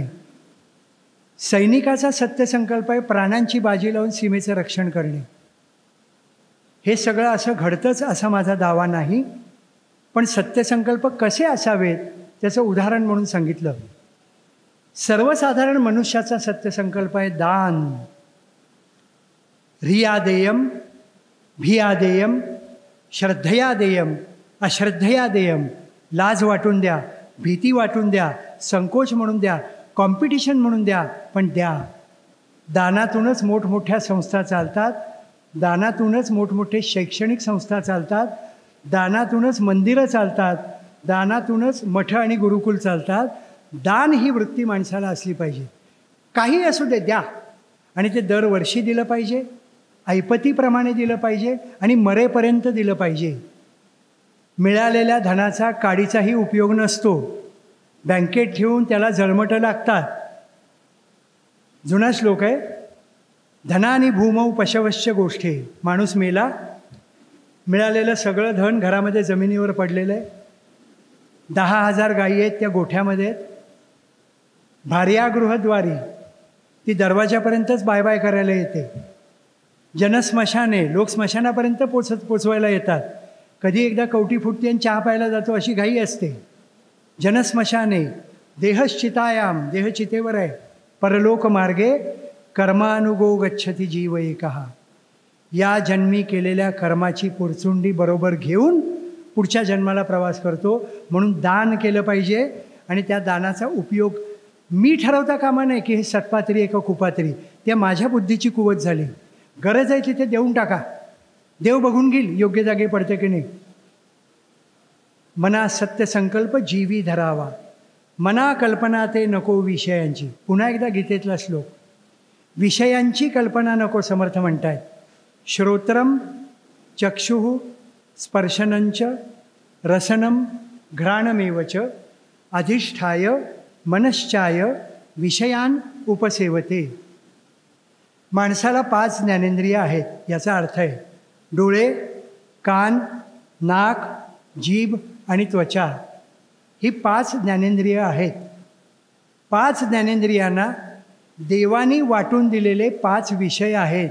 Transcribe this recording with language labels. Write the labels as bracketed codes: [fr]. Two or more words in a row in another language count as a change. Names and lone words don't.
[mr] सैनिकाचा सत्य संकल्प आहे प्राणांची बाजी लावून सीमेचं रक्षण करणे. हे सगळं असं घडतंच असा माझा दावा नाही, पण सत्यसंकल्प कसे असावेत त्याचं उदाहरण म्हणून सांगितलं. सर्वसाधारण मनुष्याचा सत्यसंकल्प आहे दान. [sa] ह्रिया देयम, भिया देयम, श्रद्धया देयम, अश्रद्धया देयम. [mr] लाज वाटून द्या, भीती वाटून द्या, संकोच म्हणून द्या, कॉम्पिटिशन म्हणून द्या, पण द्या. दानातूनच मोठमोठ्या संस्था चालतात, दानातूनच मोठमोठे शैक्षणिक संस्था चालतात, दानातूनच मंदिरं चालतात, दानातूनच मठ आणि गुरुकुल चालतात. दान ही वृत्ती माणसाला असली पाहिजे. काही असू दे द्या. आणि ते दरवर्षी दिलं पाहिजे, ऐपतीप्रमाणे दिलं पाहिजे आणि मरेपर्यंत दिलं पाहिजे. मिळालेल्या धनाचा काडीचाही उपयोग नसतो. बँकेत ठेवून त्याला जळमटं लागतात. जुना श्लोक आहे, [sa] धनानी भूमौ पशवश्च गोष्टी. [mr] माणूस मेला, मिळालेलं सगळं धन घरामध्ये जमिनीवर पडलेलं आहे. 10,000 गायी आहेत त्या गोठ्यामध्ये आहेत. भार्यागृहद्वारी, ती दरवाजापर्यंतच [en] bye bye [mr] करायला येते. जनस्मशाने, लोक स्मशानापर्यंत पोचवायला येतात. कधी एकदा कवटी फुटते आणि चहा प्यायला जातो अशी घाई असते. [sa] जनस्मशाने देहश्चितायाम, [mr] देह चितेवर आहे. [sa] परलोक मार्गे कर्मानुगो गच्छती जीव एकहा. [mr] या जन्मी केलेल्या कर्माची पुरचुंडी बरोबर घेऊन पुढच्या जन्माला प्रवास करतो. म्हणून दान केलं पाहिजे आणि त्या दानाचा उपयोग मी ठरवता कामा नाही की हे सत्पात्री आहे का कुपात्री. त्या माझ्या बुद्धीची कुवत झाली. गरज आहे तिथे देऊन टाका, देव बघून घेईल योग्य जागे पडते की नाही. मना सत्य संकल्प जीवी धरावा, मना कल्पना ते नको विषयांची. पुन्हा एकदा गीतेतला श्लोक. विषयांची कल्पना नको समर्थ म्हणतायत. [sa] श्रोत्रम चक्षुः स्पर्शनंच रसनम घ्राणमेवच अधिष्ठाय मनश्चाय विषयान उपसेवते. [mr] माणसाला 5 ज्ञानेंद्रिय आहेत. याचा अर्थ आहे डोळे, कान, नाक, जीभ आणि त्वचा. ही 5 ज्ञानेंद्रिय आहेत. 5 ज्ञानेंद्रियांना देवानी वाटून दिलेले 5 विषय आहेत.